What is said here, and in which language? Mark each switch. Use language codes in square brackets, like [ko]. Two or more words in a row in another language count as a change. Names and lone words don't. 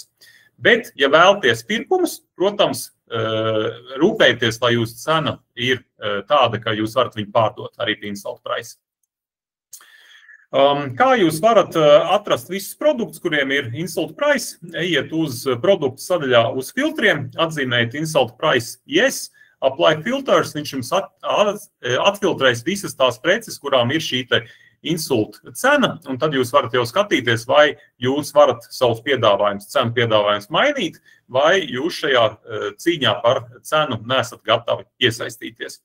[lv] Bet, ja vēlaties pirkumus, protams, rūpējieties, lai jūsu cena ir tāda, ka jūs varat viņu pārdot arī pie [en] insult price. [lv] Kā jūs varat atrast visus produktus, kuriem ir [en] insult price? [lv] Ejiet uz produktu sadaļā uz filtriem, atzīmējiet [en] insult price yes, apply filters, [lv] viņš jums atfiltrēs visas tās preces, kurām ir šī te insult cena, un tad jūs varat jau skatīties, vai jūs varat savus piedāvājumus, cenu piedāvājumus mainīt, vai jūs šajā cīņā par cenu nesat gatavi iesaistīties.